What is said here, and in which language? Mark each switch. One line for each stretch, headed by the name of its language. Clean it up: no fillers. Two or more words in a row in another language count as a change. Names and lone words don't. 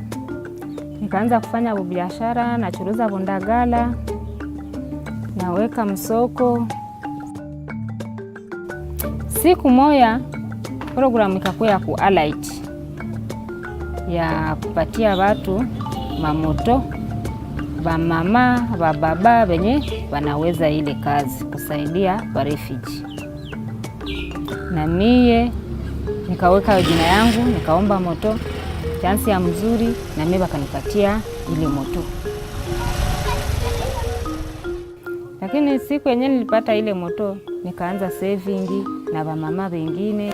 Swahili: Nikaanza kufanya biashara, nachuruza bundagala, naweka msoko. Siku moja program ikakuwa ya ku-alight ya kupatia watu mamoto, ba mama, ba baba wenye wanaweza ile kazi kusaidia wa refugee. Na mie nikaweka jina yangu, nikaomba moto, chansi ya mzuri, na mimi wakanipatia ile moto. Lakini siku yenyewe nilipata ile moto, nikaanza saving na wamama wengine.